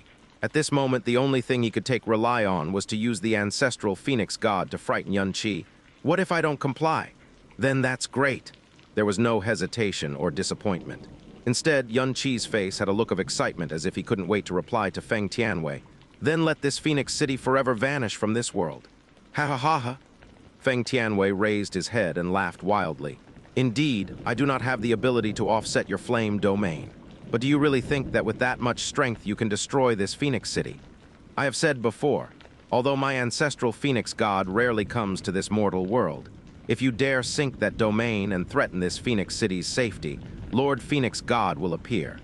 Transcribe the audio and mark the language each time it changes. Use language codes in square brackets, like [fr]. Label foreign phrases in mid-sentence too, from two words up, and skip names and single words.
[en] At this moment, the only thing he could rely on was to use the ancestral Phoenix God to frighten Xianxia. What if I don't comply? Then that's great. There was no hesitation or disappointment. Instead, Xianxia's face had a look of excitement as if he couldn't wait to reply to Feng Tianwei. Then let this Phoenix City forever vanish from this world. Ha ha ha ha. Feng Tianwei raised his head and laughed wildly. Indeed, I do not have the ability to offset your flame domain. But do you really think that with that much strength you can destroy this Phoenix City? I have said before, although my ancestral Phoenix God rarely comes to this mortal world, if you dare sink that domain and threaten this Phoenix City's safety, Lord Phoenix God will appear.